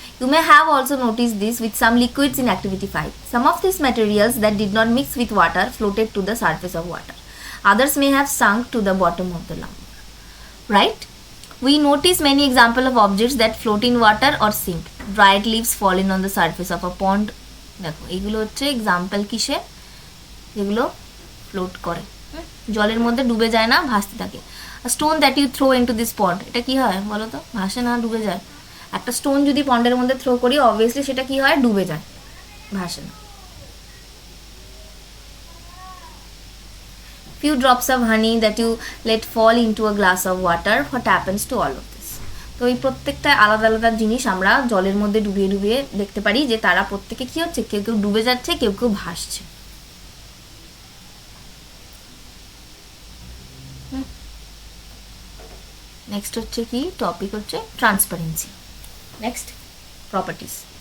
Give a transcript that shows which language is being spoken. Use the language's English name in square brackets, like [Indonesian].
[English] You may have also noticed this with some liquids in activity 5. Some of these materials that did not mix with water floated to the surface of water. Others may have sunk to the bottom of the lake. Right? We notice many examples of objects that float in water or sink. Dried leaves fallen on the surface of a pond. [Bangla] দেখো এগুলো হচ্ছে example কিসে? যেগুলো float করে, জলের মধ্যে ডুবে যায় না, ভাসতে থাকে। [English] stone that you throw into this pond, [Bangla] এটা কি হয় বলো তো? ভাসে না, ডুবে যায়। একটা স্টোন যদি পন্ডের মধ্যে থ্রো করি, অবভিয়াসলি সেটা কি হয়? ডুবে যায়, ভাসে না। [English] Few drops of honey that you let fall into a glass of water, what happens to all of this? [Bangla] তো এই প্রত্যেকটা আলাদা আলাদা জিনিস আমরা জলের মধ্যে ডুবিয়ে ডুবিয়ে দেখতে পারি যে তারা প্রত্যেকে কি হচ্ছে? কেউ কেউ ডুবে যাচ্ছে, কেউ কেউ ভাসছে। নেক্সট হচ্ছে কি টপিক হচ্ছে ট্রান্সপারেন্সি। Next properties.